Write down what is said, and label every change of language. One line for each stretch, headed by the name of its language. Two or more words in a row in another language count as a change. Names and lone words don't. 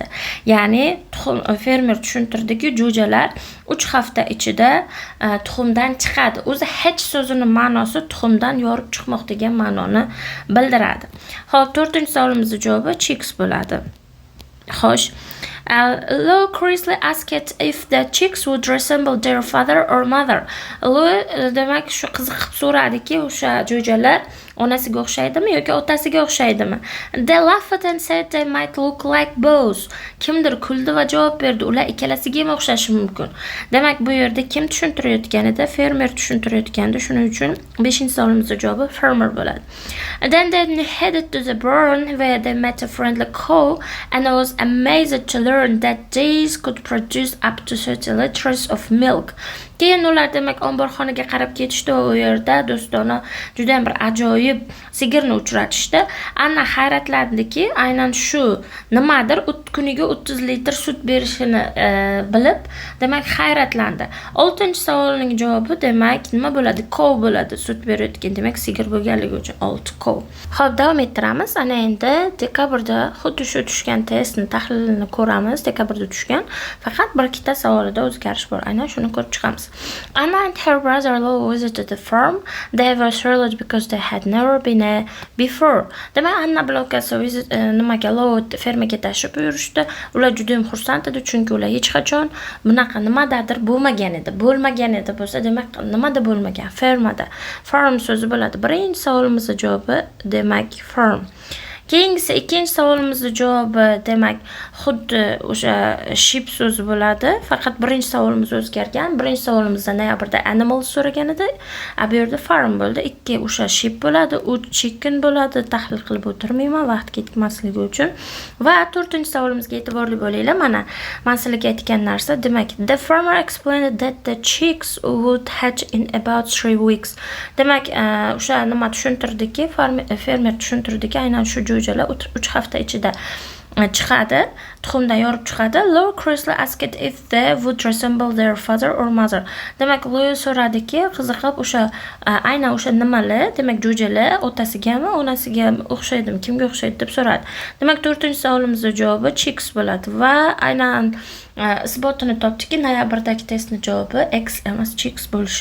Uzbek: Ya'ni fermer tushuntirdiki, jo'jalar 3 hafta ichida tuxumdan chiqadi. O'zi hatch so'zining ma'nosi tuxumdan yorib chiqmoq degan ma'noni bildiradi. Xo'p, 4-savolimizda javobi cheks bo'ladi. Xo'sh,
English: Lou curiously asked if the chicks would resemble their father or mother.
Uzbek: Lou demak shu qiziqib so'radiki, o'sha jo'jalar onasiga o'xshaydimi yoki otasiga o'xshaydimi?
English: They laughed and said they might look like both.
Uzbek: Kimdir kuldi va javob berdi, ular ikkalasiga ham o'xshashi mumkin. Demak, bu yerda kim tushuntirayotganida, fermer tushuntirayotganda, shuning uchun 5-savolimizda javobi farmer bo'ladi.
English: Then they headed to the barn where they met a friendly cow and I was amazed to learn that these could produce up to 30 liters of milk.
Uzbek: Keyin ular demak omborxonaga qarab ketishdi va u yerda do'stona juda ham bir ajoyib sigirni uchratishdi. Anna hayratlandiki, aynan shu nimadir kuniga 30 litr sut berishini bilib, demak hayratlandi. 6-savolning javobi demak nima bo'ladi? Cow bo'ladi. Sut berayotgan, demak sigir bo'lganligi uchun 6 cow. Xo'p, davom ettiramiz. Ana endi dekabrda xuddi shu tushgan testni tahlilini ko'ramiz. Dekabrda tushgan, faqat bir ikkita savolida o'zgarish bor. Aynan shuni ko'rib chiqamiz.
English: Anna and her brother Lou visited the farm. They were thrilled because they had never been there before.
Uzbek: Demak, Anna bilan ukasi nimaga Lou fermaga tashrif buyurishdi. Ular juda ham xursand edi, chunki ular hech qachon bunaqa nimadadir bo'lmagan edi. Bo'lsa, demak, nimada bo'lmagan? Fermada. Farm so'zi bo'ladi. Birinchi savolimizning javobi demak farm. Keyingisi 2-savolimizning javobi demak xuddi o'sha sheep so'zi bo'ladi. Faqat birinchi savolimiz o'zgargan. Birinchi savolimizda noyabrda animal so'ragan edi. Bu yerda farm bo'ldi. 2 o'sha sheep bo'ladi, 3 chicken bo'ladi. Tahlil qilib o'tirmayman vaqt ketmasligi uchun. Va 4-savolimizga e'tiborli bo'linglar. Mana men sizlarga aytgan narsa, demak
English: the farmer explained that the chicks would hatch in about 3 weeks.
Uzbek: Demak, o'sha nima tushuntirdiki, fermer tushuntirdiki, aynan shu jo'jalar 3 hafta ichida chiqadi, tuxumdan yorib chiqadi.
English: Lou curiously asked if they would resemble their father or mother.
Uzbek: Demak, Lou so'radiki, qiziqib o'sha aynan o'sha nimalar, demak jo'jalar otasigami, onasigami o'xshaydimi, kimga o'xshaydi deb so'radi. Demak, 4-savolimizning javobi chicks bo'ladi va aynan isbotini topdiki, noyabrdagi testning javobi eggs emas chicks bo'lishi.